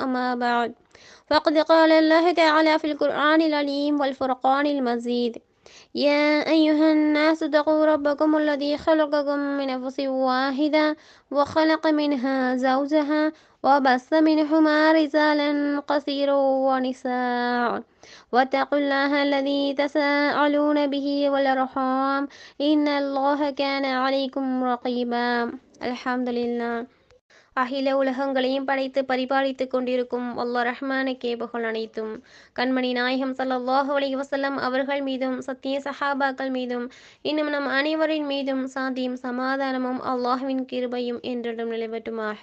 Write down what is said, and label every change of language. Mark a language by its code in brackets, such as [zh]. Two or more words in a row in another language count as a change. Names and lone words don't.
[ar] أما بعد، فقد قال الله تعالى في القرآن العليم والفرقان المجيد: يا أيها الناس اتقوا ربكم الذي خلقكم من نفس واحدة وخلق منها زوجها وبث منهما رجالا كثيرا ونساء، واتقوا الله الذي تساءلون به والأرحام إن الله كان عليكم رقيبا. الحمد لله. [ta] அகில உலகங்களையும் படைத்து பரிபாலித்துக் கொண்டிருக்கும் அல்லாஹ் ரஹ்மானுக்கே புகழ் அனைத்தும். கண்மணி நாயகம் [ar] صلى الله عليه وسلم [ta] அவர்கள் மீதும் சத்திய சஹாபாக்கள் மீதும் இன்னும் நம் அனைவரின் மீதும் சாந்தியும் சமாதானமும் அல்லாஹ்வின் கிருபையும் என்றிடம் நிலைவட்டுமாக.